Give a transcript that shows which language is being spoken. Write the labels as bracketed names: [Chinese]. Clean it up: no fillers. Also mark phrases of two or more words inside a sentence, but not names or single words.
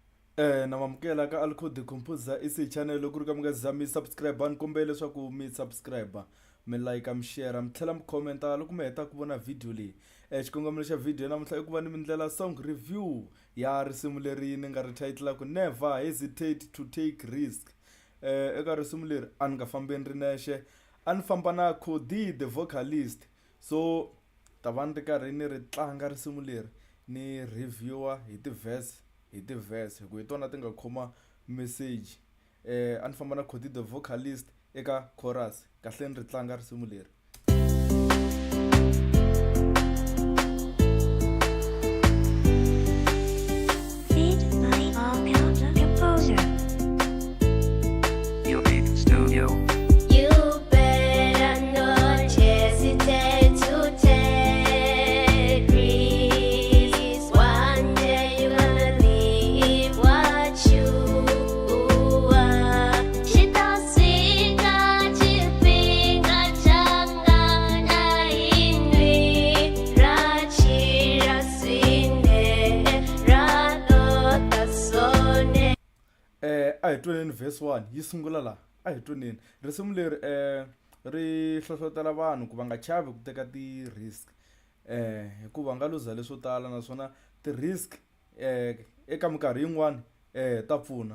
[Tsonga] Namamukela ka Alcode Composer isi channel ku ri ka mi nga za mi subscribe ni kombela leswaku mi subscribe mi like mi share mi tlhela mi commenta loko mi heta ku vona video leyi. Xikongomelo xa video namuntlha i ku va ni mi ndlela [English] song review [Tsonga] ya risimu leri ni nga ri title ku [English] never hesitate to take risk. [Tsonga] Eka risimu leri a ni nga fambeni ri nexe a ni famba na Cody [English] the vocalist, [Tsonga] so ta va ni ri karhi ni ri tlanga risimu leri ni reviewer hi ti-verse hi tona ti nga khoma message. A ni famba na Cody [English] the vocalist [Tsonga] eka chorus kahle ni ri tlanga risimu leri. [English] Beat by Alcode Composer. Elite Studio. You better not hesitate to take risks. One day you're gonna leave what you are. Shitasika chipinga changa na indwi rachira swinde radota sone. [Tsonga] A hi twaneni verse 1 yi sungula la, a hi twaneni risimu leri ri hlohlotela vanhu ku va nga chavi ku teka ti-risk hikuva nga luza leswo tala naswona ti-risk eka minkarhi yin'wani ta pfuna.